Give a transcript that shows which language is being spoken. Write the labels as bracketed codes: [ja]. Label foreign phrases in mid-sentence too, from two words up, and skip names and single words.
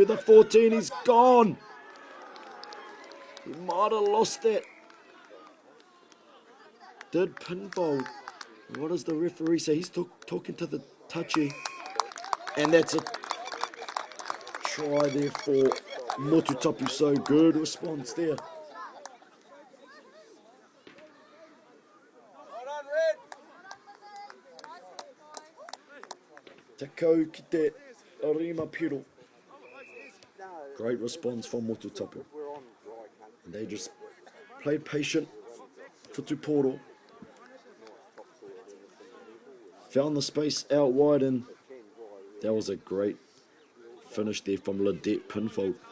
[en] The 14, he's gone. He might have lost that. Did pinball. What does the referee say? He's talking to the touchy. And that's a try there for Motutapu. So good response there. [mi] Te kau ki te Arima Piro. [en] Great response from Motutapu. And they just played patient for Tuporo. Found the space out wide, and that was a great finish there from Ledette Pinfold.